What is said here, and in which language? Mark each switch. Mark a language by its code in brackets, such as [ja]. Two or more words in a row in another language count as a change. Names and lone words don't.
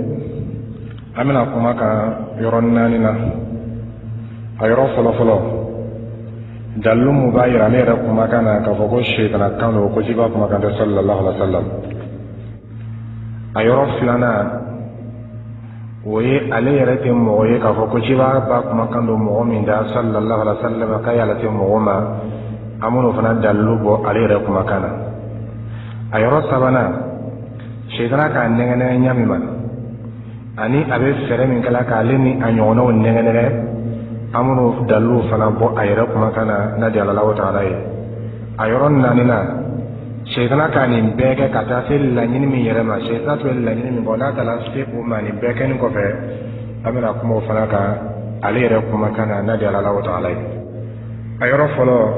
[bm] an bɛna kuma kan yɔrɔ 4 na a yɔrɔ fɔlɔfɔlɔ dalilu mun b'a yira ne yɛrɛ kumakan na k'a fɔ ko sitana kan don ko ciba kumakan tɛ [ar] صلى الله عليه وسلم [bm] a yɔrɔ 2nan o ye ale yɛrɛ tɛ mɔgɔ ye k'a fɔ ko ciba ba kumakan don mɔgɔ min da [ar] صلى الله عليه وسلم [bm] k'a yala tɛ mɔgɔ ma an b'o fana dalilu bɔ ale yɛrɛ kumakan na a yɔrɔ 3nan sitana k'a nɛgɛnɛgɛ ɲami ma ani a bɛ fɛɛrɛ min kɛla k'ale ni a ɲɔgɔnnaw nɛgɛnɛgɛ an b'o dalilu fana bɔ a yɛrɛ kumakan na n'a di Alahu Taala ye a yɔrɔ 4nan sitana ka nin bɛɛ kɛ ka taa se laɲini min yɛrɛ ma sitana tun bɛ laɲini min bɔ n'a taara se o ma nin bɛɛ kɛnin kɔfɛ an bɛna kuma o fana kan ale yɛrɛ kumakan na n'a di Alahu Taala ye a yɔrɔ fɔlɔ